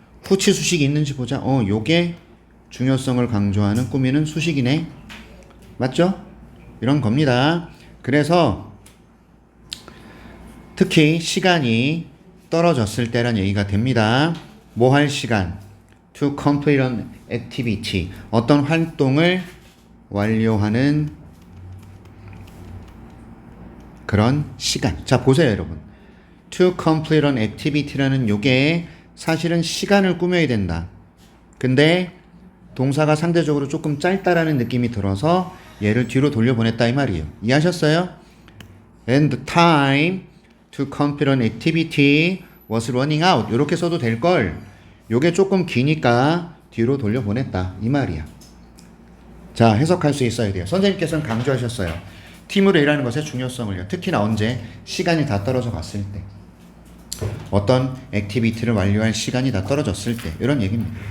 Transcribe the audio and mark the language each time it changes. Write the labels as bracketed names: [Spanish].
[Korean] 후치 수식이 있는지 보자. 요게 중요성을 강조하는 꾸미는 수식이네. 맞죠? 이런 겁니다. 그래서 특히 시간이 떨어졌을 때란 얘기가 됩니다. 뭐 할 시간? [English] To complete an activity. [Korean] 어떤 활동을 완료하는 그런 시간. 자, 보세요, 여러분. [English] To complete an activity [Korean] 라는 요게 사실은 시간을 꾸며야 된다. 근데 동사가 상대적으로 조금 짧다라는 느낌이 들어서 얘를 뒤로 돌려보냈다 이 말이에요. 이해하셨어요? [English] And the time to complete an activity was running out. [Korean] 이렇게 써도 될걸. 요게 조금 기니까 뒤로 돌려보냈다 이 말이야. 자, 해석할 수 있어야 돼요. 선생님께서는 강조하셨어요. 팀으로 일하는 것의 중요성을요. 특히나 언제? 시간이 다 떨어져 갔을 때. 어떤 액티비티를 완료할 시간이 다 떨어졌을 때. 이런 얘기입니다.